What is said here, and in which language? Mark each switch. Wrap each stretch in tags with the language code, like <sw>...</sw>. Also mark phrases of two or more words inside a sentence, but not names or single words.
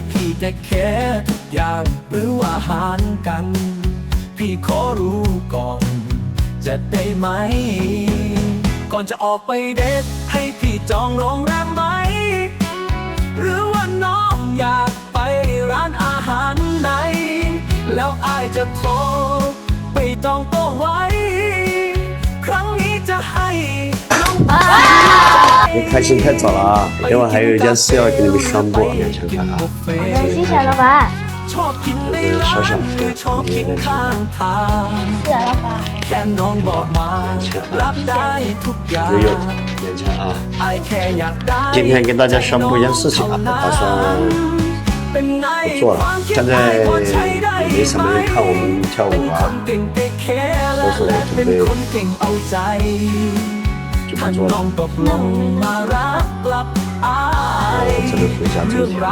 <th>พี่จะแค่ทุกอย่างหรือว่าหารกันพี่ขอรู้ก่อนจะได้ไหมก่อนจะออกไปเดทให้พี่จองโรงแรมไหมหรือว่าน้องอยากไปร้านอาหารไหนแล้วอายจะโทรไปจองโต๊ะไว้ครั้งนี้จะให้น้อง</th> <zh>你开心太早了啊！等会还有一件事要跟你们宣布，勉强看啊。谢谢老板。</zh> <th>ชอบกินในร้านหรือชอบกินข้างทาง</th> <zh>是老板。</zh> <th>แค่น้องบอกมารับได้ทุกอย่าง</th> <zh>只有勉强啊。</zh> <th>ไอแค่อยากได้</th> <zh>今天跟大家宣布一件事情啊，我打算不做了。现在也没什么人看我们跳舞啊，所以说我准备就不做了。这个回家之前。</zh>